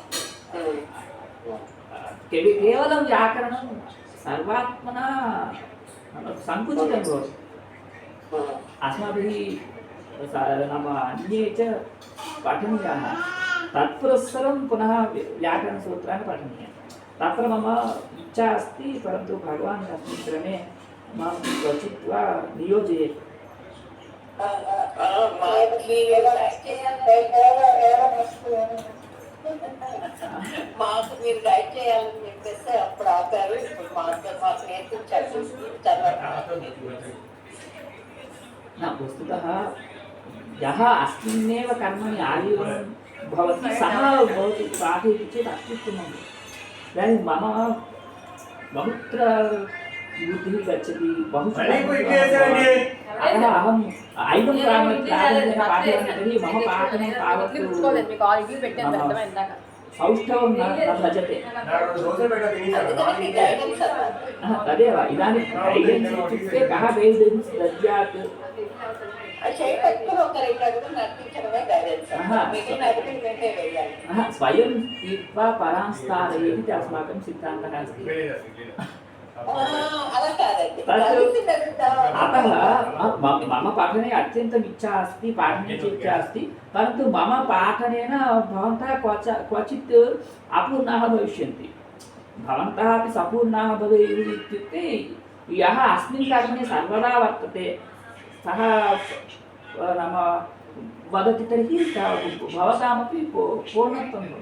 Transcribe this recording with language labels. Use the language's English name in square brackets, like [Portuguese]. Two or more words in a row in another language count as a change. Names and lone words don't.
[Sanskrit] केवलं व्याकरणं सर्वात्मना सङ्कुचितं भवति अस्माभिः नाम अन्ये च पठनीयाः तत्पुरस्सरं पुनः व्याकरणसूत्राणि पठनीयानि तत्र मम इच्छा अस्ति परन्तु भगवान् तस्मिन् क्रमे मां क्वचित् वा नियोजयेत् [Telugu] మాకు మీరు గైడ్ చేయాలని చెప్పేసి అప్పుడు ఆపారు ఇప్పుడు మాకు నేర్పించారు [Sanskrit] वस्तुतः यः अस्मिन्नेव कर्मणि आजीवनं भवति सः भवति पाठयति चेत् अत्युत्तमम् इदानीं मम बहुत्र बुद्धिः गच्छति अतः अहम् ऐदं प्रारम्भेन पाठयामि तर्हि मम पाठनं तावत् सौष्ठवं न भजते तदेव इदानीं गैडेन्स् इत्युक्ते कः गैडेन्स् दद्यात् [Telugu] అది చేయి పట్టుకుని ఒక 2 అడుగులు నడిపించడమే గైడెన్స్. మిగిలిన అడుగులు వెంటే వేయాలి. [Sanskrit] స్వయం తీర్త్వా పరాంస్తారయేతి ఇది అస్మాకం సిద్ధాంతः अस्ति. [Telugu] అలా కాదండి. [Sanskrit] अतः मम पठने अत्यन्तम् इच्छा अस्ति, पाठने च इच्छा अस्ति, परन्तु मम पाठनेन भवन्तः क्वचित् अपूर्णाः भविष्यन्ति. भवन्तः अपि सपूर्णाः भवेयुः इत्युक्ते यः अस्मिन् कर्मणि सर्वदा वर्तते सः नाम वदति तर्हि भवतामपि पूर्णत्वं भवति.